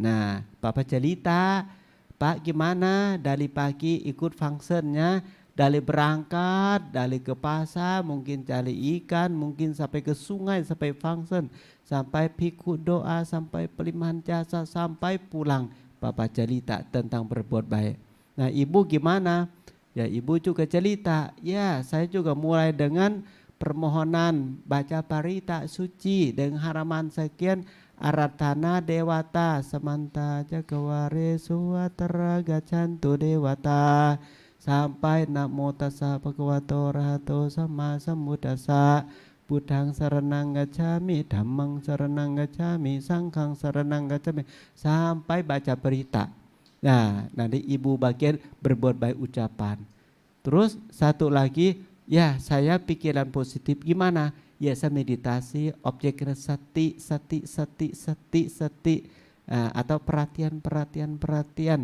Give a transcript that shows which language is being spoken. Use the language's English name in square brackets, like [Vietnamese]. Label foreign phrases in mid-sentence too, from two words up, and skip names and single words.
[Indonesian] Nah papa cerita Pak gimana dari pagi ikut fungsinya, dari berangkat, dari ke pasar, mungkin cari ikan, mungkin sampai ke sungai, sampai fungsi, sampai pikuk doa, sampai pelimpahan jasa, sampai pulang. Bapak cerita tentang berbuat baik. Nah ibu gimana? Ya ibu juga cerita, ya saya juga mulai dengan permohonan baca parita suci dengan haraman sekian [Pali] Aratana Dewata Samanta Jagaware Suwatara Gacantu Dewata sampai Namo Tassa Bhagavato Arahato Sama Sambuddhassa Buddhang saranang gacami, Dhammang saranang gacami, Sangghang saranang gacami [Indonesian] sampai baca berita. Nah, nanti ibu bagian berbuat baik ucapan. Terus satu lagi, ya saya pikiran positif gimana? Ya saya meditasi, objeknya sati, atau perhatian.